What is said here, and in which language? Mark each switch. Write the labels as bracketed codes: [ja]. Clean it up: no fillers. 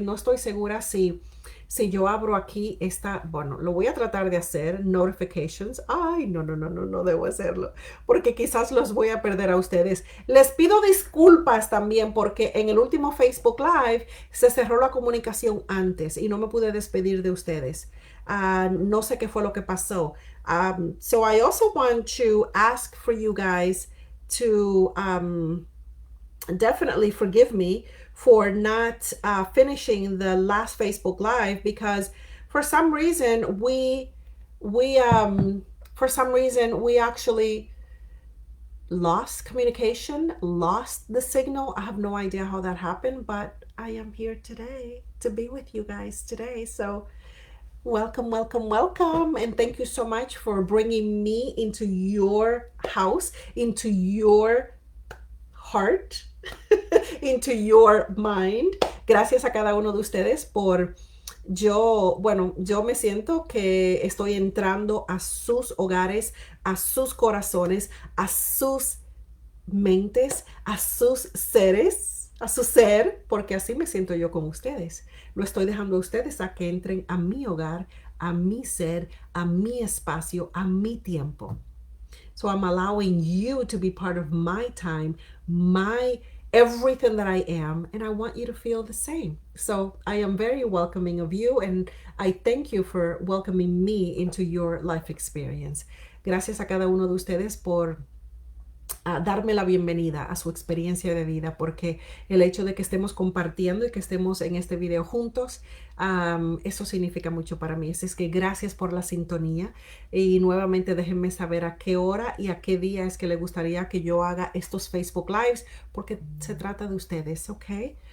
[es] No estoy segura si yo abro aquí bueno, lo voy a tratar de hacer, notifications. Ay, no debo hacerlo, porque quizás los voy a perder a ustedes. Les pido disculpas también, porque en el último Facebook Live se cerró la comunicación antes y no me pude despedir de ustedes. No sé qué fue lo que pasó. [en] So I also want to ask for you guys to definitely forgive me for not finishing the last Facebook Live, because for some reason we actually lost communication, lost the signal. I have no idea how that happened, but I am here today to be with you guys today. So welcome, welcome, welcome. And thank you so much for bringing me into your house, into your heart, into your mind. [es] Gracias a cada uno de ustedes por yo me siento que estoy entrando a sus hogares, a sus corazones, a sus mentes, a sus seres, a su ser, porque así me siento yo con ustedes. Lo estoy dejando a ustedes a que entren a mi hogar, a mi ser, a mi espacio, a mi tiempo. [en] So I'm allowing you to be part of my time, my everything that I am, and I want you to feel the same. So I am very welcoming of you, and I thank you for welcoming me into your life experience. [es] Gracias a cada uno de ustedes por darme la bienvenida a su experiencia de vida, porque el hecho de que estemos compartiendo y que estemos en este video juntos, eso significa mucho para mí. Así es que gracias por la sintonía, y nuevamente déjenme saber a qué hora y a qué día es que les gustaría que yo haga estos Facebook Lives, porque se trata de ustedes, ¿ok?